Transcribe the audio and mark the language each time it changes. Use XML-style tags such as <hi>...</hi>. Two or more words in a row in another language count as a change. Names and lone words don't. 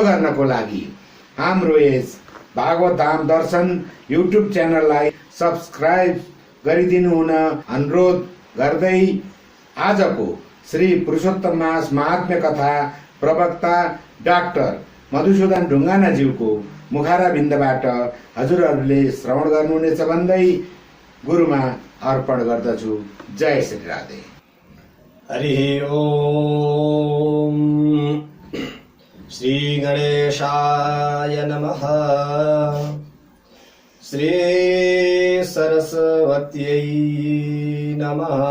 <ne>गर्नको लागि हाम्रो यस भागवत धाम दर्शन युट्युब च्यानललाई सब्स्क्राइब गरिदिनु हुन अनुरोध गर्दै आजको श्री पुरुषोत्तम मास महात्म्य कथा प्रवक्ता डाक्टर मधुसूदन ढुङ्गानाज्यूको मुखारविन्दबाट हजुरहरूले श्रवण गर्नुहुनेछ भन्दै गुरुमा अर्पण गर्दछु। जय श्री राधे। हरि ओम।</ne> <sa>श्री गणेशाय नमः। श्री सरस्वत्यै नमः।</sa>